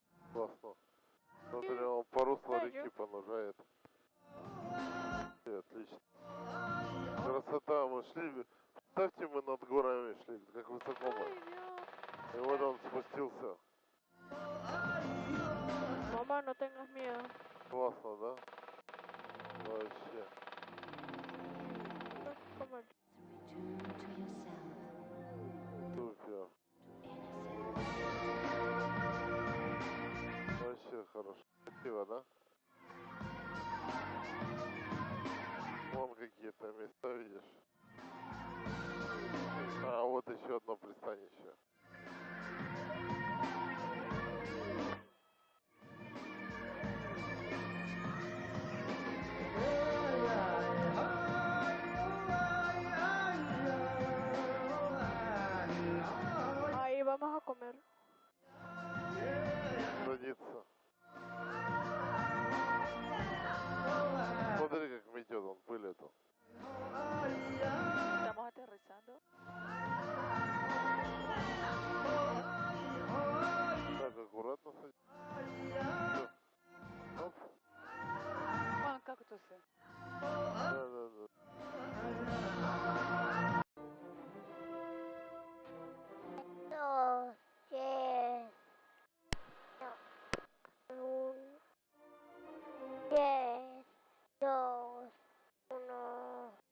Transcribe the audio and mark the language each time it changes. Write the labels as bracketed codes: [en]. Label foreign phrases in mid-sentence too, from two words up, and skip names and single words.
[ru] Классно. Смотри, он по руслу реки понужает. Отлично. Красота, мы шли. Представьте, мы над горами шли, как высоко мы. И вот он спустился. [es] Mamá, no tengas miedo. [ru] Классно, да? Вообще. Супер. Вообще хорошо. Красиво, да? Вон какие-то места, видишь? А, вот еще одно пристанище. [es] Ahí vamos a comer. [ru] Садится. Смотри, как метет он пыль эту. [es] Estamos aterrizando. [ru] Так, аккуратно садится. Оп. Вон кактусы. Да. [es] Dos, tres, no, un, 10, 2, 1.